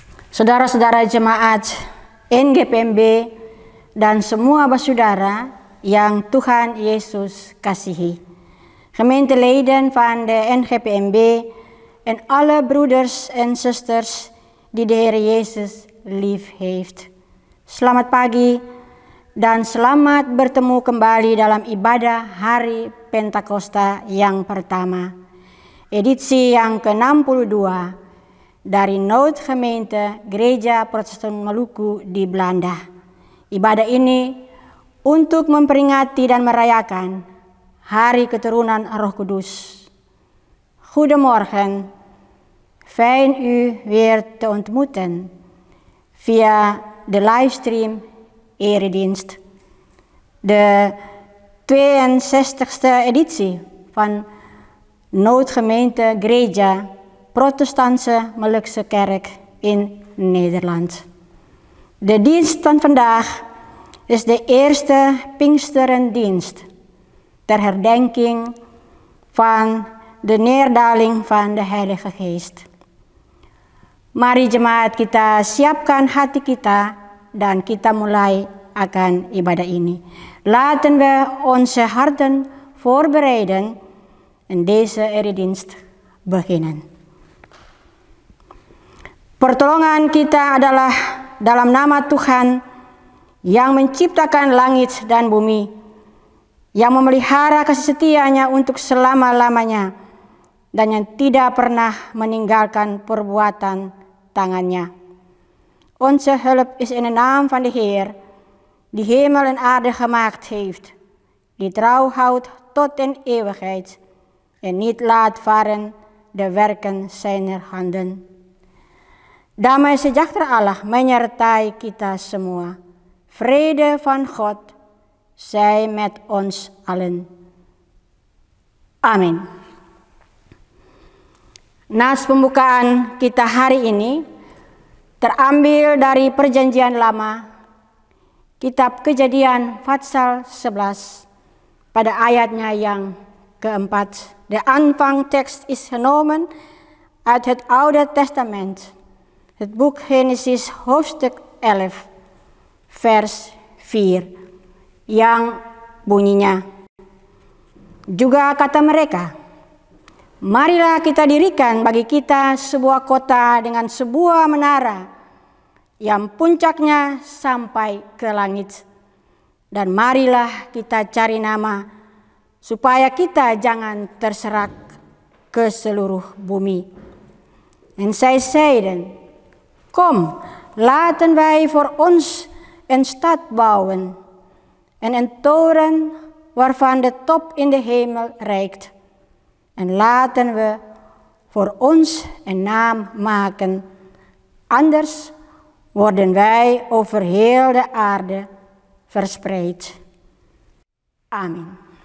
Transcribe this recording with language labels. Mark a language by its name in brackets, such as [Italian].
[Indonesian] saudara-saudara jemaat NGPMB dan semua saudara yang Tuhan Yesus kasihi. [Dutch] Gemeenteleden van de NGPMB en alle broeders en zusters die de Heer Jezus lief heeft. [Indonesian] Selamat pagi dan selamat bertemu kembali dalam ibadah Hari Pentakosta yang pertama. Edisi yang ke-62 dari Noodgemeente Gereja Protestan Maluku di Belanda. Ibadah ini untuk memperingati dan merayakan Hari Keturunan Roh Kudus. [Dutch] Goedemorgen, fijn u weer te ontmoeten via de livestream Eredienst. De 62e editie van Noodgemeente Gereja Protestantse Molukse Kerk in Nederland. De dienst van vandaag is de eerste Pinksterendienst ter herdenking van de neerdaling van de Heilige Geest. [Indonesian] Mari jemaat kita siapkan hati kita dan kita mulai akan ibadah ini. [Dutch] Laten we onze harten voorbereiden en deze eredienst beginnen. [Indonesian] Pertolongan kita adalah dalam nama Tuhan yang menciptakan langit dan bumi, yang memelihara kasih setianya untuk selama-lamanya, dan yang tidak pernah meninggalkan perbuatan tangannya. [Dutch] Onze hulp is in de naam van de Heer, die hemel en aarde gemaakt heeft, die trouw houdt tot in eeuwigheid en niet laat varen de werken zijner handen. [Indonesian] Damai sejahtera Allah menyertai kita semua. [Dutch] Vrede van God zij met ons allen. [Indonesian] Amin. Nas pembukaan kita hari ini terambil dari Perjanjian Lama, Kitab Kejadian Pasal 11 pada ayatnya yang keempat. [Dutch] De aanvangtekst is genomen uit het Oude Testament, het boek Genesis hoofdstuk 11, vers 4, [Indonesian] yang bunyinya, juga kata mereka, marilah kita dirikan bagi kita sebuah kota dengan sebuah menara yang puncaknya sampai ke langit, dan marilah kita cari nama supaya kita jangan terserak ke seluruh bumi. [Dutch] En zij zeiden, kom, laten wij voor ons een stad bouwen en een toren waarvan de top in de hemel reikt. En laten we voor ons een naam maken, anders worden wij over heel de aarde verspreid. Amin.